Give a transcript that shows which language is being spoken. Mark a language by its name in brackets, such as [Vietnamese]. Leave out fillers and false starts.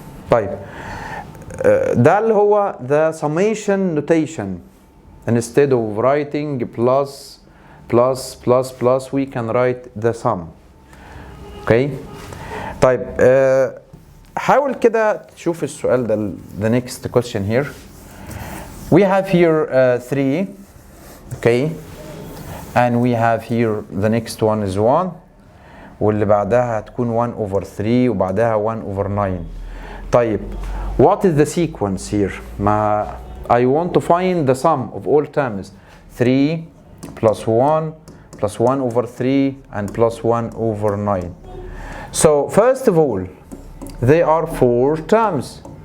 [Arabic] طيب ده اللي هو [English] the summation notation. Instead of writing plus we can write the sum. Okay. [Arabic] طيب حاول كده تشوف السؤال ده. [English] The next question here. We have here 3. Okay. And we have here the next one is 1. [Arabic] واللي بعدها هتكون 1 over 3 وبعدها 1 over 9. طيب [English] what is the sequence here? I want to find the sum of all terms. 3 plus 1 plus 1 over 3 and plus 1 over 9. So first of all, they are 4 terms.